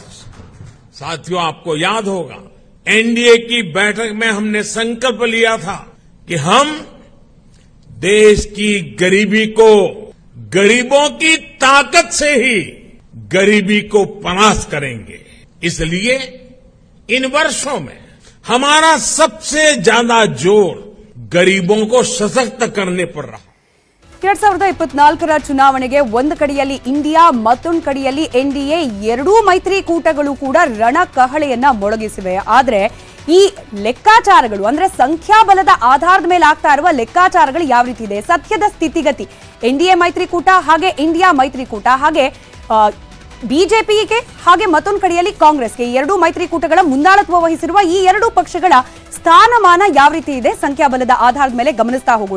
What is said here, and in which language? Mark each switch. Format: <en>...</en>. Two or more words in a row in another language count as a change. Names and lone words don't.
<hi>साथियों, आपको याद होगा एनडीए की बैठक में हमने संकल्प लिया था कि हम देश की गरीबी को गरीबों की ताकत से ही गरीबी को परास्त करेंगे. इसलिए इन वर्षों में हमारा सबसे ज्यादा जोर गरीबों को सशक्त करने पर रहा.</hi> <kn>2024ರ ಚುನಾವಣೆಗೆ ಒಂದು ಕಡೆಯಲ್ಲಿ ಇಂಡಿಯಾ, ಮತ್ತೊಂದು ಕಡೆಯಲ್ಲಿ ಎನ್ಡಿಎ, ಎರಡೂ ಮೈತ್ರಿಕೂಟಗಳು ಕೂಡ ರಣಕಹಳೆಯನ್ನ ಮೊಳಗಿಸಿವೆ. ಆದ್ರೆ ಈ ಲೆಕ್ಕಾಚಾರಗಳು ಅಂದ್ರೆ ಸಂಖ್ಯಾಬಲದ ಆಧಾರದ ಮೇಲೆ ಆಗ್ತಾ ಇರುವ ಲೆಕ್ಕಾಚಾರಗಳು ಯಾವ ರೀತಿ ಇದೆ, ಸತ್ಯದ ಸ್ಥಿತಿಗತಿ, ಎನ್ಡಿಎ ಮೈತ್ರಿಕೂಟ ಹಾಗೆ ಇಂಡಿಯಾ ಮೈತ್ರಿಕೂಟ ಹಾಗೆ ಬಿಜೆಪಿಗೆ ಹಾಗೆ ಮತ್ತೊಂದು ಕಡೆಯಲ್ಲಿ ಕಾಂಗ್ರೆಸ್ಗೆ, ಎರಡೂ ಮೈತ್ರಿಕೂಟಗಳ ಮುಂದಾಳತ್ವ ವಹಿಸಿರುವ ಈ ಎರಡೂ ಪಕ್ಷಗಳ ಸ್ಥಾನಮಾನ ಯಾವ ರೀತಿ ಇದೆ ಸಂಖ್ಯಾಬಲದ ಆಧಾರದ ಮೇಲೆ ಗಮನಿಸ್ತಾ ಹೋಗೋಣ.</kn>